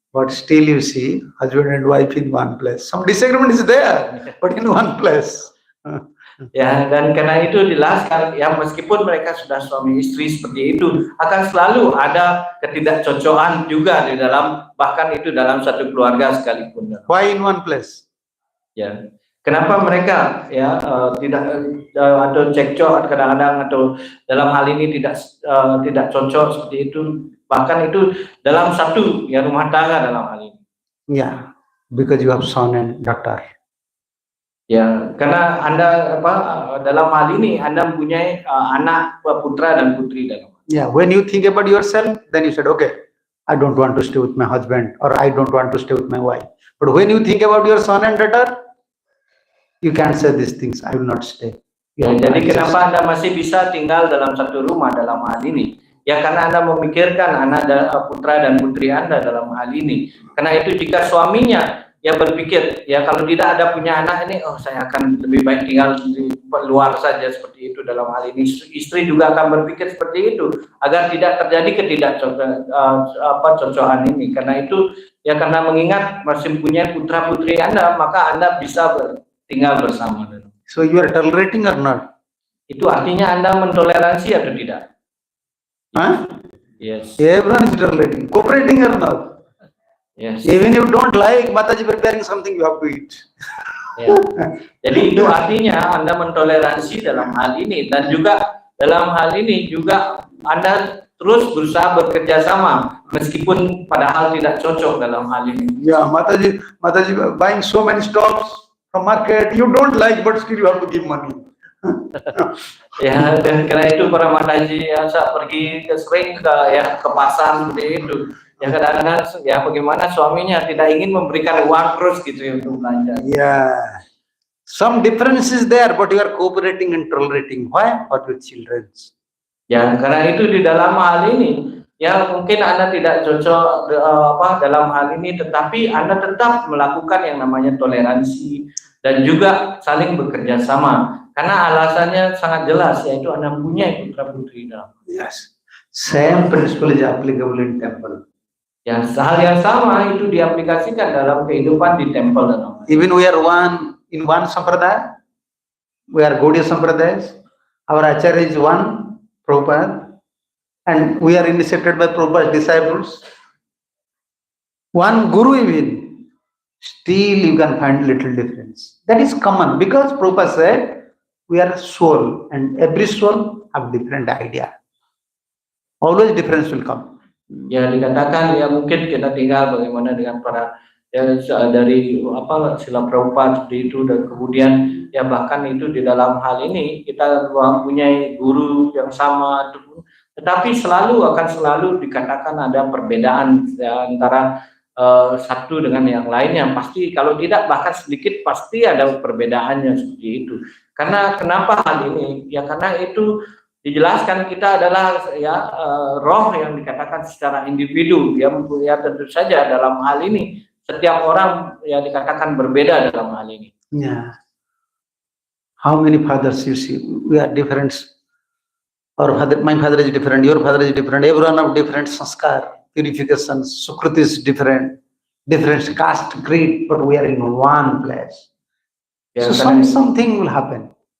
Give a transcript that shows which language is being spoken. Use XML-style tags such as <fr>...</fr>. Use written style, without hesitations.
<en>But still you see husband and wife in one place. Some disagreement is there, but in one place.</en> <id>Ya, dan karena itu dijelaskan ya meskipun mereka sudah suami istri seperti itu akan selalu ada ketidakcocokan juga di dalam bahkan itu dalam satu keluarga sekalipun.</id> <en>Why in one place?</en> <id>Ya. Kenapa mereka ya tidak atau cekcok kadang-kadang atau dalam hal ini tidak cocok seperti itu bahkan itu dalam satu ya rumah tangga dalam hal ini?</id> <en>Yeah, because you have son and daughter.</en> <id>Ya, karena Anda dalam hal ini Anda mempunyai anak putra dan putri dalam.</id> <en>Yeah, when you think about yourself, then you said, okay, I don't want to stay with my husband or I don't want to stay with my wife. But when you think about your son and daughter, you can't say these things. I will not stay.</en> <id>Ya, jadi kenapa Anda masih bisa tinggal dalam satu rumah dalam hal ini? Ya karena Anda memikirkan anak putra dan putri Anda dalam hal ini. Karena itu jika suaminya ya berpikir ya kalau tidak ada punya anak ini, oh saya akan lebih baik tinggal di luar saja seperti itu dalam hal ini. Istri juga akan berpikir seperti itu agar tidak terjadi ketidakcocokan ini. Karena itu ya karena mengingat masih punya putra putri Anda maka Anda bisa tinggal bersama.</id> <en>So you are tolerating or not?</en> <id>Itu artinya Anda mentoleransi atau tidak? Huh?</id> <en>Yes. Everyone is tolerating. Cooperating or not? Yes. Even if you don't like Mataji preparing something, you have to eat.</en> <id>Ya. Jadi itu artinya Anda mentoleransi dalam hal ini dan juga dalam hal ini juga Anda terus berusaha bekerja sama meskipun padahal tidak cocok dalam hal ini.</id> <en>Yeah, Mataji buying so many stocks from market, you don't like, but still you have to give money.</en> <id>Ya, dan karena itu para Mataji ya pergi sering ke pasar seperti itu. Ya kadang-kadang ya bagaimana suaminya tidak ingin memberikan uang terus gitu ya untuk belanja.</id> <en>Yeah, some difference is there, but you are cooperating and tolerating. Why? For your children.</en> <id>Ya karena itu di dalam hal ini ya mungkin Anda tidak cocok dalam hal ini, tetapi Anda tetap melakukan yang namanya toleransi dan juga saling bekerja sama. Karena alasannya sangat jelas, yaitu Anda punya putra putri dalam.</id> <en>Yes, same principle is applicable in temple.</en> <id>Ya, hal yang sama itu diaplikasikan dalam kehidupan di temple.</id> <en>Even we are one in one sampradaya. We are Gaudiya Sampradayas. Our Acharya is one, Prabhupada, and we are initiated by Prabhupada's disciples. One Guru even, still you can find little difference. That is common because Prabhupada said we are soul and every soul have different idea. Always difference will come.</en> <id>Ya dikatakan ya mungkin kita tinggal bagaimana dengan para ya dari apa sila Prabhupada seperti itu dan kemudian ya bahkan itu di dalam hal ini kita mempunyai guru yang sama tetapi akan selalu dikatakan ada perbedaan ya, antara satu dengan yang lainnya. Pasti kalau tidak bahkan sedikit pasti ada perbedaannya seperti itu. Karena kenapa hal ini? Ya karena itu dijelaskan kita adalah ya roh yang dikatakan secara individu ya tentu saja dalam hal ini setiap orang ya dikatakan berbeda dalam hal ini.</id> <en>Yeah. How many fathers you see? We are different. Our father, my father is different. Your father is different. Everyone have different sanskar, purifications. Sukruti is different caste, creed, but we are in one place.</en> <id>Ya,</id> <en>so something will happen.</en>